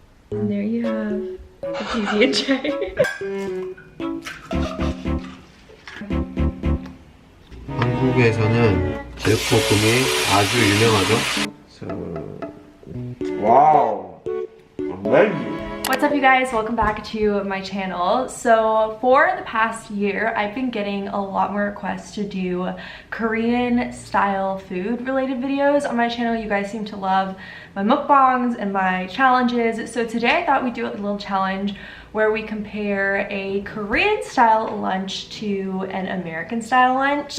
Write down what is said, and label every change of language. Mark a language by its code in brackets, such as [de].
[en] And there you have the PB&J. [ko] 한국에서는 제육볶음이 아주 유명하죠. [en] So, wow, amazing. What's up you guys, welcome back to my channel. So for the past year I've been getting a lot more requests to do Korean style food related videos on my channel. You guys seem to love my mukbangs and my challenges, so today I thought we'd do a little challenge where we compare a Korean style lunch to an American style lunch.